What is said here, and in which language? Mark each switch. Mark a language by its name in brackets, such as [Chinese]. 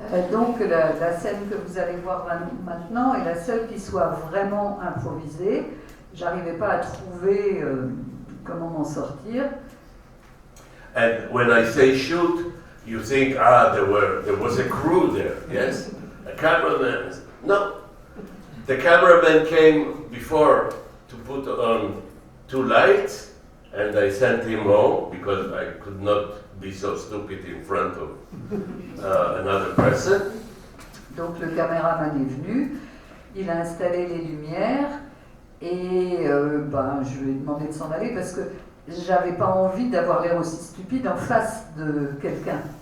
[French] Donc la scène que vous allez voir maintenant est la seule qui soit vraiment improvisée. J'arrivais pas à trouver comment m'en sortir. [English] And when I say shoot, you think there was a crew there, yes, a cameraman. No, the cameraman came before to put on 2 lights, and I sent him home because I could not be so stupid in front of another person. [French] Donc le caméraman est venu, il a installé les lumières et je lui ai demandé de s'en aller parce que j'avais pas envie d'avoir l'air aussi stupide en face de quelqu'un.